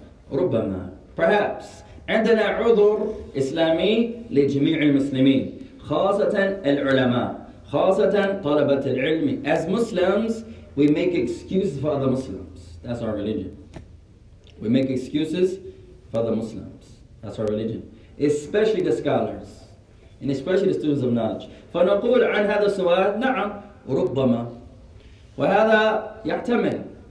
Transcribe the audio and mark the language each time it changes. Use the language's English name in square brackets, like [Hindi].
[Arabic] ربما perhaps عندنا عذر إسلامي لجميع المسلمين خاصة العلماء خاصة طلبة العلم. [English] As Muslims, we make excuses for other Muslims. That's our religion. We make excuses for the Muslims. That's our religion. Especially the scholars. And especially the students of knowledge. [Arabic] فنقول عن هذا السؤال نعم ربما وهذا يحتمل.